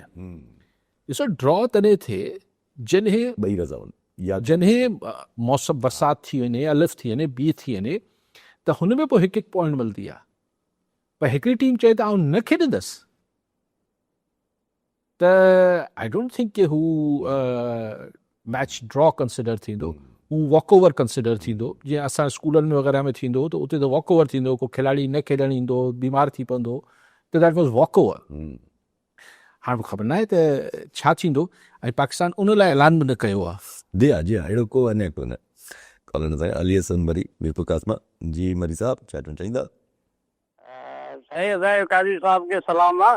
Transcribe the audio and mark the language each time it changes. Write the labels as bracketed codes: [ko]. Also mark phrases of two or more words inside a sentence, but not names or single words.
[sd] ॾिसो ड्रॉ तॾहिं थिए जॾहिं मौसम बरसाति थी वञे, अलफ़ थी वञे, ॿी थी वञे, त हुन में पोइ हिकु पॉइंट मिलंदी आहे। पर हिकिड़ी टीम चए त आउं न खेॾंदसि, त [en] I don't think [sd] कि हू [en] match draw consider [sd] थींदो, हू [en] walk over consider [sd] थींदो। जीअं असां स्कूलनि में वग़ैरह में थींदो त उते त [en] walk over [sd] थींदो, को खिलाड़ी न खेॾणु ईंदो, बीमार थी पवंदो, त [en] that was walk over. [sd] हाणे मूंखे ख़बर न आहे त छा थींदो, ऐं पाकिस्तान उन लाइ ऐलान बि न कयो आहे। जी हा अहिड़ो को अञा कोन्हे। कॉलर साईं अली हसन मरी मीरपुर कासमा जी मरी साहब छा चवणु चाहींदा? काज़ी साहब खे सलाम आहे।